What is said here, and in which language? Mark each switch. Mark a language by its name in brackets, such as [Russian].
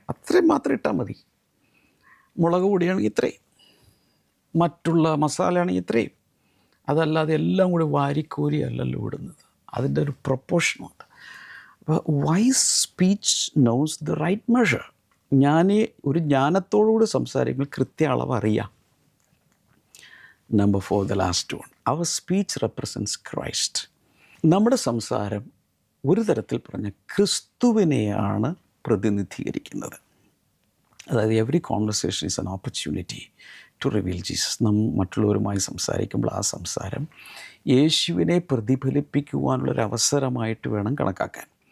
[Malayalam] അത്രയും മാത്രം ഇട്ടാൽ മതി. മുളക് പൊടിയാണെങ്കിൽ ഇത്രയും, മറ്റുള്ള മസാലയാണെങ്കിൽ ഇത്രയും. അതല്ലാതെ എല്ലാം കൂടി വാരിക്കോരി അല്ലല്ലോ ഇടുന്നത്. അതിൻ്റെ ഒരു പ്രൊപ്പോർഷനുണ്ട്. അപ്പോൾ [English] Wise speech knows the right measure. [Malayalam] ഒരു ജ്ഞാനത്തോടുകൂടി സംസാരിക്കുമ്പോൾ കൃത്യ അളവ് അറിയാം. [English] Number 4, the last one. Our speech represents Christ. [Malayalam] നമ്മുടെ സംസാരം ഒരു തരത്തിൽ പറഞ്ഞ ക്രിസ്തുവിനെയാണ് പ്രതിനിധീകരിക്കുന്നത്. അതായത് [English] Every conversation is an opportunity to reveal Jesus. [Malayalam] മറ്റുള്ളവരുമായി സംസാരിക്കുമ്പോൾ ആ സംസാരം യേശുവിനെ പ്രതിഫലിപ്പിക്കുവാനുള്ളൊരവസരമായിട്ട് വേണം കണക്കാക്കാൻ.